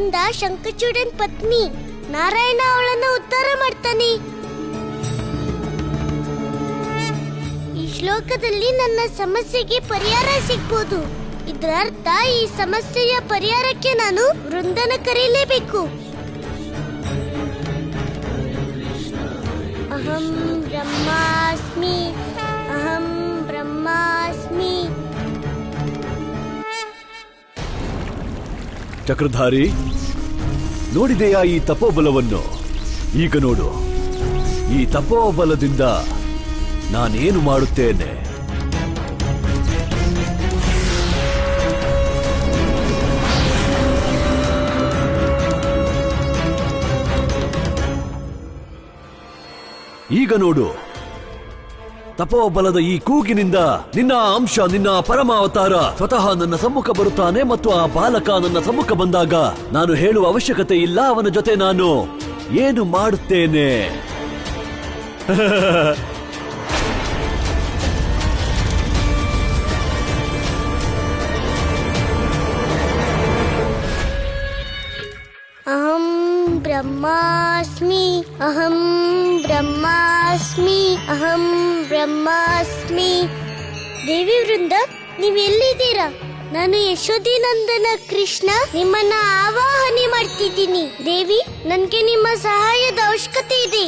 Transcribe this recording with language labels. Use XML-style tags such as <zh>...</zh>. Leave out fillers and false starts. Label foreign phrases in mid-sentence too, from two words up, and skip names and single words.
<kn>ಶಂಖಚೂಡನ್ ಪತ್ನಿ. ನಾರಾಯಣ ಅವಳನ್ನ ಉದ್ಧಾರ ಮಾಡ್ತಾನೆ. ಈ ಶ್ಲೋಕದಲ್ಲಿ ನನ್ನ ಸಮಸ್ಯೆಗೆ ಪರಿಹಾರ ಸಿಗ್ಬೋದು. ಇದರ ಅರ್ಥ ಈ ಸಮಸ್ಯೆಯ ಪರಿಹಾರಕ್ಕೆ ನಾನು ವೃಂದನ ಕರೀಲೇಬೇಕು.</kn> <sa>ಅಹಂ ಬ್ರಹ್ಮಾಸ್ಮಿ, ಅಹಂ ಬ್ರಹ್ಮಾಸ್ಮಿ.</sa> <kn>ಚಕ್ರಧಾರಿ, ನೋಡಿದೆಯಾ ಈ ತಪೋಬಲವನ್ನು? ಈಗ ನೋಡು, ಈ ತಪೋಬಲದಿಂದ ನಾನೇನು ಮಾಡುತ್ತೇನೆ. ಈಗ ನೋಡು, ತಪೋಬಲದ ಈ ಕೂಗಿನಿಂದ ನಿನ್ನ ಅಂಶ, ನಿನ್ನ ಪರಮಾವತಾರ ಸ್ವತಃ ನನ್ನ ಸಮ್ಮುಖ ಬರುತ್ತಾನೆ. ಮತ್ತು ಆ ಬಾಲಕ ನನ್ನ ಸಮ್ಮುಖ ಬಂದಾಗ ನಾನು ಹೇಳುವ ಅವಶ್ಯಕತೆ ಇಲ್ಲ, ಅವನ ಜೊತೆ ನಾನು ಏನು ಮಾಡುತ್ತೇನೆ.</kn> <sa>ಅಹಂ ಬ್ರಹ್ಮಾಸ್ಮಿ, ಅಹಂ ಬ್ರಹ್ಮಾಸ್ಮಿ, ಅಹಂ ಬ್ರಹ್ಮಾಸ್ಮಿ.</sa> <kn>ದೇವಿ ವೃಂದ, ನೀವೆಲ್ಲಿದ್ದೀರಾ? ನಾನು ಯಶೋಧಿ ನಂದನ ಕೃಷ್ಣ ನಿಮ್ಮನ್ನ ಆವಾಹನೆ ಮಾಡ್ತಿದ್ದೀನಿ. ದೇವಿ, ನನ್ಗೆ ನಿಮ್ಮ ಸಹಾಯದ ಅವಶ್ಯಕತೆ ಇದೆ.</kn>